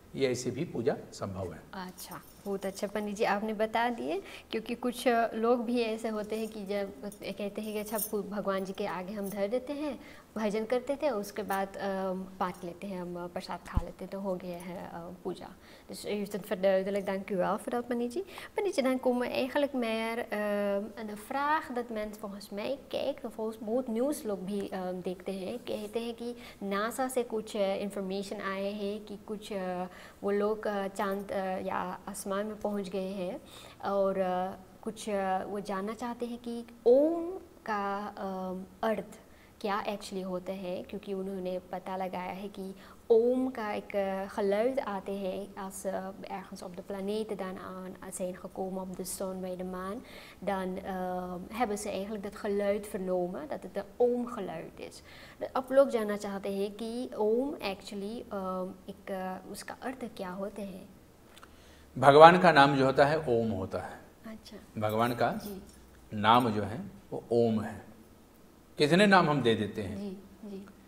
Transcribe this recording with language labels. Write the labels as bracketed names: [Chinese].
[Hindi] ये ऐसे भी पूजा संभव है। अच्छा, बहुत अच्छा पंडित जी आपने बता दिए। क्योंकि कुछ लोग भी ऐसे होते हैं कि जब कहते हैं कि अच्छा भगवान जी के आगे हम धर देते हैं, भजन करते थे, उसके बाद बांट लेते हैं, हम प्रसाद खा लेते हैं, तो हो गया है पूजा। [Dutch] Dus u heeft het verduidelijk, dank u wel voor dat पंडित जी। [Hindi] Pandit ji, [Dutch] dan komen we eigenlijk meer aan de vraag dat mensen volgens mij kijken, volgens [Hindi] बहुत न्यूज़ लोग भी देखते हैं, कहते हैं कि नासा से कुछ इंफॉर्मेशन आए हैं कि कुछ वो लोग चांद या आसमान में पहुंच गए हैं, और कुछ वो जानना चाहते हैं कि ओम का अर्थ क्या एक्चुअली होता है। क्योंकि उन्होंने पता लगाया है कि [Dutch] oom का एक geluid आते हैं als ze ergens op de planeten dan aan zijn gekomen, op de zon, bij de maan, dan hebben ze eigenlijk dat geluid vernomen, dat het een oomgeluid is। [Hindi] अब लोग जानना चाहते हैं कि ओम एक्चुअली एक उसका अर्थ क्या होते हैं। भगवान का नाम जो होता है ओम होता है। अच्छा। भगवान का नाम जो है वो ओम है। कितने नाम हम दे देते हैं। जी, जी।